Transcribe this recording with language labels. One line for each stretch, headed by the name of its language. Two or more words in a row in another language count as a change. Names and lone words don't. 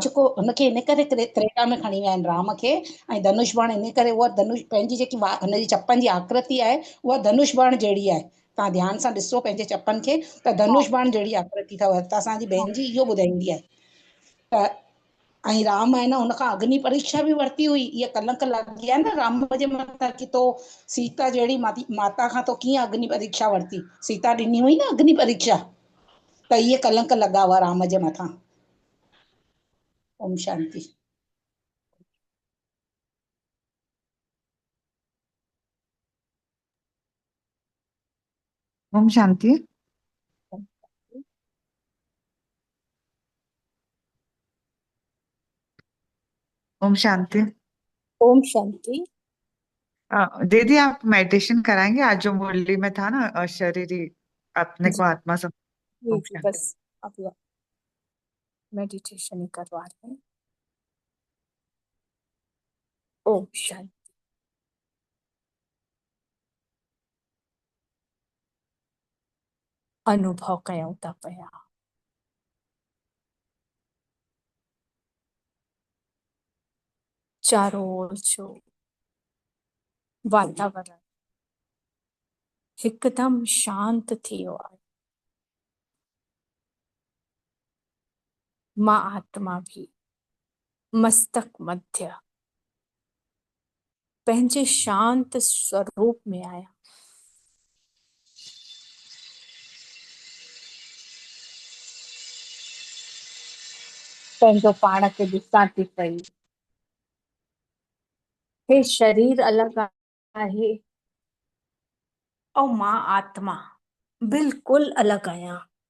Sindhi: जेको हुनखे इन करे त्रेता में खणी विया आहिनि राम खे, ऐं धनुष बाण इन करे, उहा धनुष पंहिंजी जेकी हुनजी चपनि जी आकृति आहे उहा धनुष बाण जहिड़ी आहे। तव्हां ध्यानु सां ॾिसो पंहिंजे चपनि खे, त हा, धनुष बाण जहिड़ी आकृति अथव। त असांजी हा, भेण जी इहो ॿुधाईंदी आहे। त ऐं राम आहे न, हुनखां अग्नि परीक्षा बि वरिती हुई। इहा कलंक लॻी आहे न राम जे मथां कि तो सीता जहिड़ी माता खां तो कीअं अग्नि परीक्षा वरिती? सीता ॾिनी हुई न अग्नि परीक्षा, त इहे कलंक लॻा हुआ राम जे मथां।
Hindi: ओम शांति। ओम शांति। ओम शांति। ओम शांति। दीदी आप मेडिटेशन कराएंगे? आज जो मुरली में था ना, शरीरी अपने को जी आत्मा सब। जी ओम जी, शांति। बस अब मेडिटेशन ही करवा रहे हैं। ओम शांति।
Sindhi: अनुभव कयूं था पिया, चारों ओर जो वातावरण हिकदम शांत थी वियो आहे। मां आत्मा भी मस्तक मध्य पंहिंजे शांत स्वरूप में आया। पंहिंजो पाण खे ॾिसां थी पई। हे शरीर अलॻि आहे ऐं मां आत्मा बिल्कुलु अलॻि आहियां।